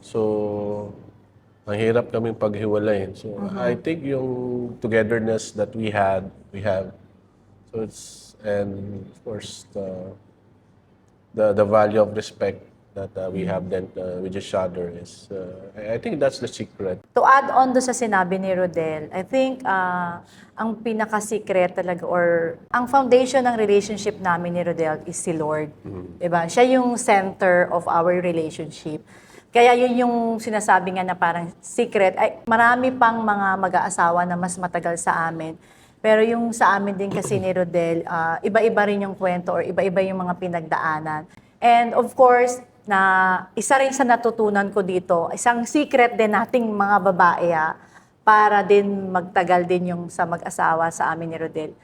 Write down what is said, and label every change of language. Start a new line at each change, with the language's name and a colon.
Filipino: So, ang hirap kaming paghiwalayin.
English: So, I think yung togetherness that we have. So, and of course, the value of respect that we have then with each other is, I think that's the secret. To add on
Filipino: do sa sinabi ni Rodel,
English: I think
Filipino: ang pinaka-secret talaga or ang foundation ng relationship namin ni Rodel is si Lord. Diba? Siya yung
English: center of our relationship.
Filipino: Kaya yun yung sinasabi nga na parang secret. Ay, marami pang mga mag-aasawa na mas matagal sa amin. Pero yung sa amin din kasi ni Rodel, iba-iba rin yung kwento or iba-iba yung mga pinagdaanan.
English: And of course,
Filipino: na isa rin sa natutunan ko dito, isang secret din nating mga babae para din magtagal din yung sa mag-asawa sa amin ni Rodel.